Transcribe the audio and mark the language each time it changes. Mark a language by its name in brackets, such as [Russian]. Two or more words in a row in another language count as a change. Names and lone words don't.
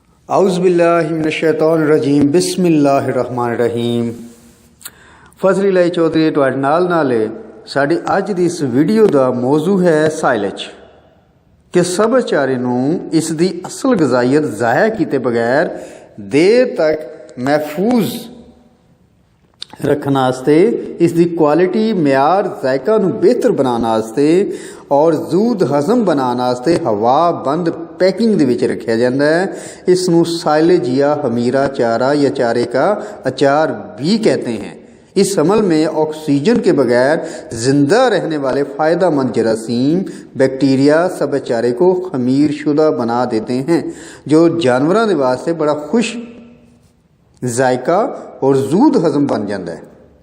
[Arabic] اعوذ باللہ من الشیطان الرجیم بسم اللہ الرحمن الرحیم। [Punjabi] ਫਜ਼ਲ ਇਲਾਹੀ ਚੌਧਰੀ ਤੁਹਾਡੇ ਨਾਲ ਸਾਡੀ ਅੱਜ ਦੀ ਇਸ ਵੀਡੀਓ ਦਾ ਮੌਜੂ ਹੈ ਸਾਇਲੇਜ ਕਿ ਸਬਜ਼ ਚਾਰੇ ਨੂੰ ਇਸ ਦੀ ਅਸਲ ਗਜ਼ਾਈਅਤ ਜ਼ਾਇਆ ਕੀਤੇ ਬਗੈਰ ਦੇਰ ਤੱਕ ਮਹਿਫੂਜ਼ ਰੱਖਣ ਵਾਸਤੇ, ਇਸ ਦੀ ਕੁਆਲਿਟੀ ਮਿਆਰ ਜ਼ਾਇਕਾ ਨੂੰ ਬਿਹਤਰ ਬਣਾਉਣ ਵਾਸਤੇ ਔਰ ਜ਼ੂਦ ਹਜ਼ਮ ਬਣਾਉਣ ਵਾਸਤੇ ਹਵਾ ਬੰਦ पैकिंग ਦੇ ਵਿੱਚ ਰੱਖਿਆ ਜਾਂਦਾ ਹੈ। ਇਸ ਨੂੰ [Urdu] سائیلج یا خمیرہ چارہ یا چارے کا اچار بھی کہتے ہیں. اس عمل میں آکسیجن کے بغیر زندہ رہنے والے فائدہ مند جراثیم بیکٹیریا سبز چارے کو خمیر شدہ بنا دیتے ہیں، جو جانوروں کے واسطے بڑا خوش ذائقہ اور زود ہضم بن جاتا ہے.